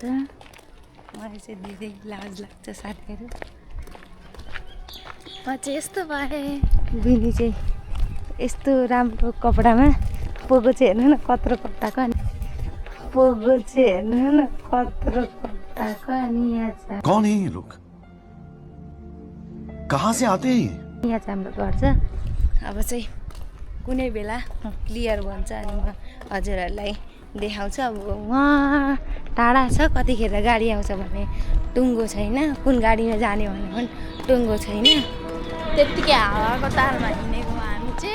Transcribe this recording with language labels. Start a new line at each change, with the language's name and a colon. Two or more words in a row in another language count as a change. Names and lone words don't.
Nepali: मलाई चाहिँ धेरै लाज लाग्छ साथीहरू म चाहिँ यस्तो भएँ बहिनी चाहिँ यस्तो राम्रो कपडामा पोगो चाहिँ हेर्नु न कत्रो कत्ताको अनि पोगो चाहिँ हेर्नु न कत्रो कत्ताको अनि यहाँ छ
Hindi: कौन है ये लोग कहाँ से आते हैं
Nepali: यहाँ चाहिँ हाम्रो घर छ अब चाहिँ कुनै बेला क्लियर भन्छ अनि म हजुरहरूलाई देखाउँछु अब वहाँ टाढा छ कतिखेर गाडी आउँछ भने टुङ्गो छैन कुन गाडीमा जाने भने पनि टुङ्गो छैन त्यत्तिकै हावाको तारमा हिँडेको हामी चाहिँ